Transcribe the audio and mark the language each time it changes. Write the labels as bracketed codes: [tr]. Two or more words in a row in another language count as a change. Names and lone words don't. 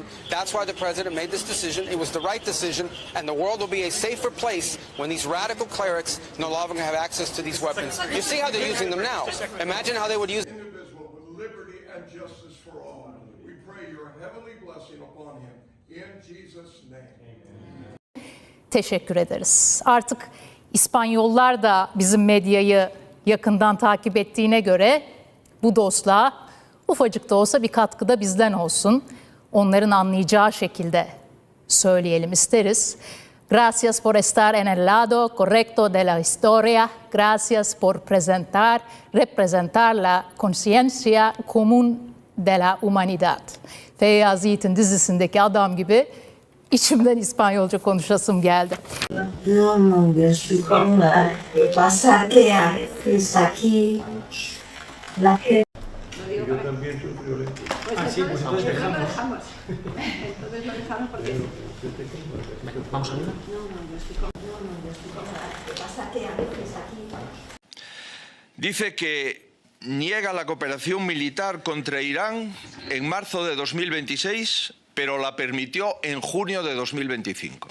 [en] That's why the president made this decision. It was the right decision, and the world will be a safer place when these radical clerics no longer have access to these weapons. You see how they're using them now. Imagine how they would use indivisible with liberty and justice for all. We pray your heavenly blessing upon him in Jesus' name. [tr] Teşekkür ederiz. Artık İspanyollar da bizim medyayı yakından takip ettiğine göre bu dostluğa ufacık da olsa bir katkı da bizden olsun. Onların anlayacağı şekilde söyleyelim isteriz. [es] Gracias por estar en el lado correcto de la historia. Gracias por representar la conciencia común de la humanidad. [tr] Feyyaz Yiğit'in dizisindeki adam gibi içimden İspanyolca konuşasım geldi. [es] No me explico nada. Pasa que aquí la gente. Yo también sufro. Sí, pues entonces dejamos. Entonces lo dejamos porque... ¿Vamos a verla? Dice que niega la cooperación militar contra Irán en marzo de 2026, pero la permitió en junio de 2025.